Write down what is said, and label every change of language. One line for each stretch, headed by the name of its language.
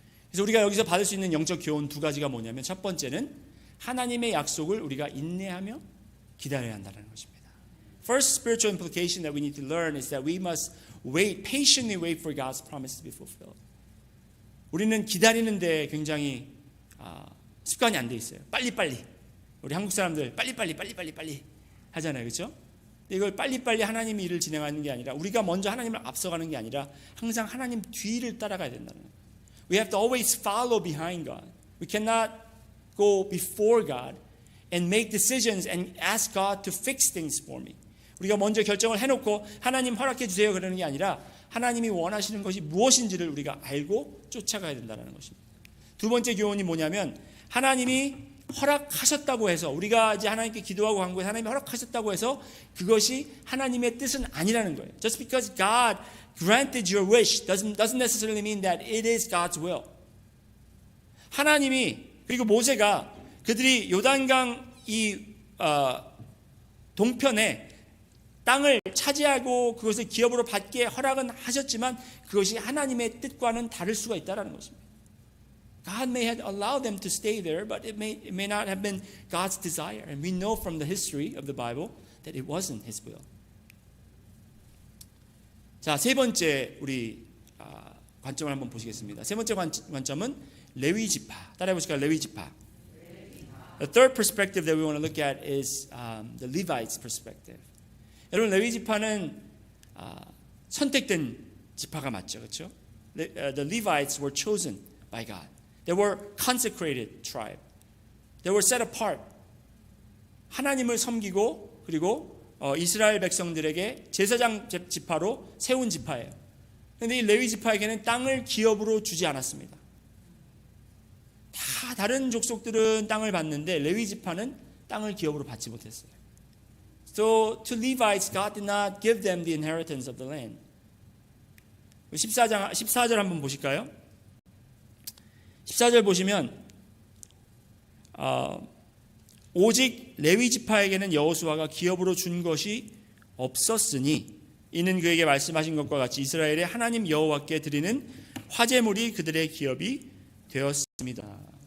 Korean: 그래서 우리가 여기서 받을 수 있는 영적 교훈 두 가지가 뭐냐면, 첫 번째는 하나님의 약속을 우리가 인내하며 기다려야 한다는 것입니다.
English: First spiritual implication that we need to learn is that we must patiently wait for God's promise to be fulfilled.
Korean: 우리는 기다리는데 굉장히 습관이 안 돼 있어요. 빨리빨리. 우리 한국 사람들 빨리빨리 하잖아요. 그렇죠? 이걸 빨리빨리 하나님의 일을 진행하는 게 아니라, 우리가 먼저 하나님을 앞서가는 게 아니라 항상 하나님 뒤를 따라가야 된다는 거예요.
English: We have to always follow behind God. We cannot go before God and make decisions and ask God to fix things for me.
Korean: 우리가 먼저 결정을 해놓고 하나님 허락해 주세요 그러는 게 아니라 하나님이 원하시는 것이 무엇인지를 우리가 알고 쫓아가야 된다는 것입니다. 두 번째 교훈이 뭐냐면, 하나님이 허락하셨다고 해서, 우리가 이제 하나님께 기도하고 간 거에 하나님이 허락하셨다고 해서 그것이 하나님의 뜻은 아니라는 거예요.
English: Just because God granted your wish doesn't necessarily mean that it is God's will.
Korean: 하나님이, 그리고 모세가 그들이 요단강 이 동편에 땅을 차지하고 그것을 기업으로 받게 허락은 하셨지만 그것이 하나님의 뜻과는 다를 수가 있다는 것입니다.
English: God may have allowed them to stay there, but it may not have been God's desire. And we know from the history of the Bible that it wasn't His will.
Korean: 자, 세 번째 우리 관점을 한번 보시겠습니다. 세 번째 관점은 레위 지파. 따라해 보실까요? 레위 지파.
English: The third perspective that we want to look at is the Levites perspective.
Korean: 여러분 레위 지파는 선택된 지파가 맞죠, 그렇죠?
English: The Levites were chosen by God. They were consecrated tribe. They were set apart.
Korean: 하나님을 섬기고 그리고 이스라엘 백성들에게 제사장 지파로 세운 지파예요. 그런데 이 레위 지파에게는 땅을 기업으로 주지 않았습니다. 다 다른 족속들은 땅을 받는데 레위 지파는 땅을 기업으로 받지 못했어요.
English: So to Levites, God did not give them the inheritance of the land.
Korean: 14절 한번 보실까요? 14절 보시면 오직 레위 지파에게는 여호수아가 기업으로 준 것이 없었으니 이는 그에게 말씀하신 것과 같이 이스라엘의 하나님 여호와께 드리는 화제물이 그들의 기업이 되었습니다.